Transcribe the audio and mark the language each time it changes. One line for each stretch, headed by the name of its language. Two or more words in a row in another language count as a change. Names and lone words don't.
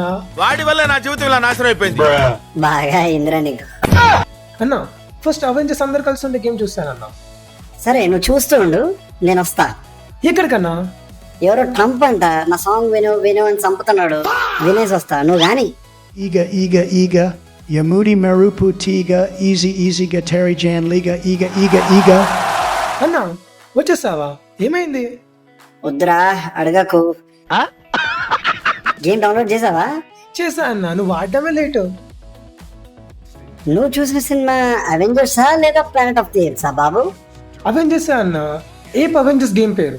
Telugu: వాడి వల్ల నా జీవితం ఇలా నాశనం అయిపోయింది. బాగా ఇంద్రా నీకు. అన్న ఫస్ట్ అవెంజర్స్ అందరు కలిసి ఉండే గేమ్ చూస్తానన్న. సరే, నువ్వు చూస్తూ ఉండు, నేను వస్తా. ఎక్కడికన్నా? ఎవరో ట్రంప్ అంట నా సాంగ్ విను విను అని చంపుతున్నాడు. వినేసి వస్తా, నువ్వు గాని. Iga, Yamudi Marupu Tiga, Easy Gatari Jan Liga, Iga. అన్న వచ్చేసావా? ఏమైంది? వద్దురా, అడగకు.
English: game download
Telugu: చేసావా? చేసా అన్న, నువ్వు ఆడటమే లేటు. నువ్వు చూసిన సినిమా అవెంజర్సా లేదా ప్లానెట్ ఆఫ్ ది ఏప్సా బాబు? అవెంజర్స్ అన్న. ఏప్ అవెంజర్స్ గేమ్ పేరు.